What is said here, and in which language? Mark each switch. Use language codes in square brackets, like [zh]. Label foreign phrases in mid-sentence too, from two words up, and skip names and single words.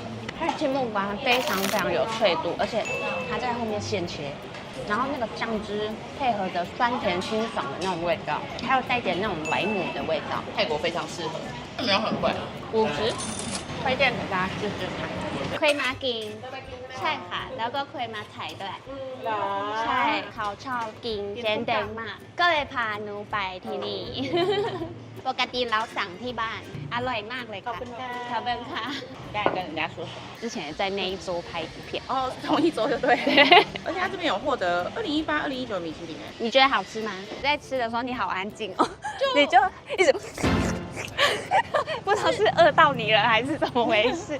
[zh] 它的青木瓜非常非常有脆度，而且它在后面现切，然后那个酱汁配合着酸甜清爽的那种味道，还有带点那种莱姆的味道。泰国非常适合，没有很贵，50，推荐给大家试试看。 [th] เคยมากินใช่ค่ะแล้วก็เคยมาถ่ายด้วยใช่เขาชอบกินเจนแดงมากก็เลยพาหนูไปที่นี่ปกติเราสั่งที่บ้านอร่อยมากเลยค่ะขอบคุณค่ะขอบคุณค่ะ [zh] 该跟人家说什么？之前也在那一周拍影片哦，同一周就对。而且他这边有获得2018、2019米其林哎。你觉得好吃吗？在吃的时候你好安静哦，你就一直不知道是饿到你了还是怎么回事。